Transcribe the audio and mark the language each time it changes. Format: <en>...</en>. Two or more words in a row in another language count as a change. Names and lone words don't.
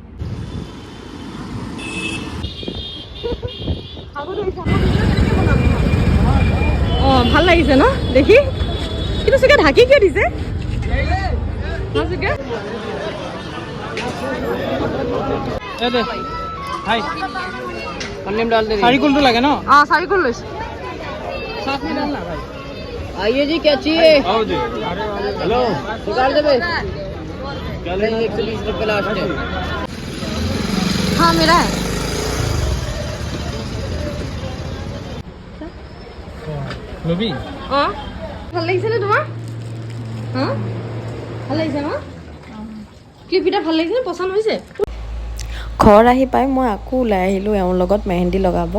<as>ভাল লাগিছে ন দেখি? কিন্তু চাগে ঢাকি কিয় দিছে? চাৰিকুলটো লাগে ন? চাৰিকুল লৈছো।</as> <hi>आइए जी, क्या चाहिए? हेलो, निकाल दे बे। क्या लेना? 120 रुपये लास्ट है। हाँ मेरा है।</hi> <as>লবি? ভাল লাগিছে নে তোমাৰ? ভাল লাগিছে ন? ক্লিপকেইটা ভাল লাগিছে নে? পচন্দ হৈছে? ঘৰ আহি পাই মই আকৌ ওলাই আহিলোঁ এওঁৰ লগত মেহেন্দি লগাব।</as>